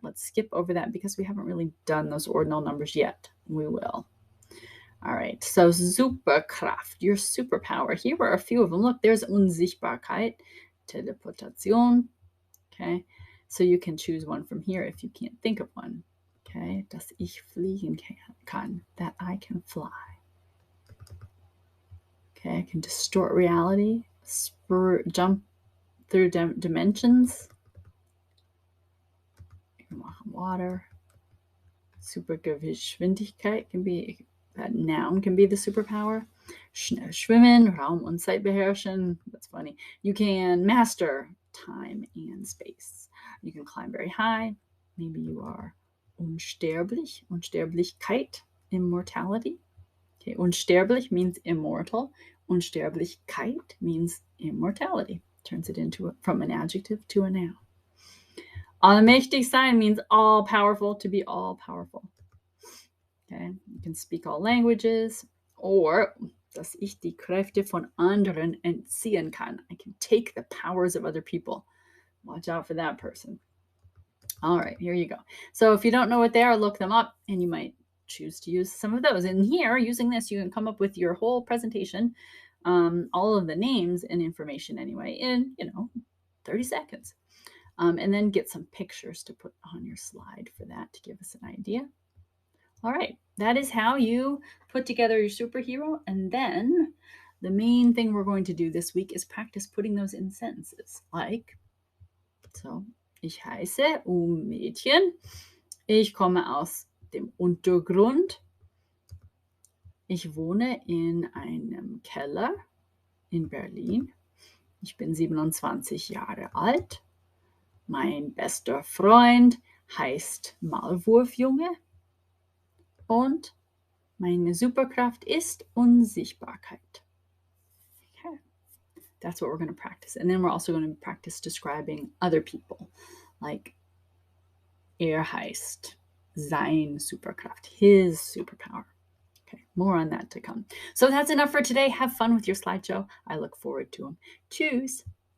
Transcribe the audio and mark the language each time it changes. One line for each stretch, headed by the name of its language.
English: Let's skip over that because we haven't really done those ordinal numbers yet. We will. All right, so Superkraft, your superpower. Here are a few of them. Look, there's Unsichtbarkeit, Teleportation. Okay, so you can choose one from here if you can't think of one. Okay,
German: dass ich fliegen kann,
English: that I can fly. Okay, I can distort reality, jump through dimensions. You can walk on water. Supergeschwindigkeit can be, that noun can be the superpower.
German: Schnell schwimmen, Raum und Zeit beherrschen.
English: That's funny. You can master time and space. You can climb very high. Maybe you are unsterblich, Unsterblichkeit, immortality. Okay, unsterblich means immortal. Unsterblichkeit means immortality. Turns it into from an adjective to a noun.
German: Allmächtig sein
English: means all powerful, to be all powerful. Okay, you can speak all languages, or
German: dass ich die Kräfte von anderen entziehen kann.
English: I can take the powers of other people. Watch out for that person. All right, here you go. So if you don't know what they are, look them up, and you might choose to use some of those. And here, using this, you can come up with your whole presentation, all of the names and information anyway, in 30 seconds. And then get some pictures to put on your slide for that to give us an idea. All right, that is how you put together your superhero. And then the main thing we're going to do this week is practice putting those in sentences.
German: Like, so, ich heiße Mädchen. Ich komme aus dem Untergrund. Ich wohne in einem Keller in Berlin. Ich bin 27 Jahre alt. Mein bester Freund heißt Maulwurfjunge. Und meine Superkraft ist Unsichtbarkeit. Okay.
English: That's what we're going to practice. And then we're also going to practice describing other people, like
German: heißt sein Superkraft,
English: his superpower. Okay, more on that to come. So that's enough for today. Have fun with your slideshow. I look forward to them. Tschüss.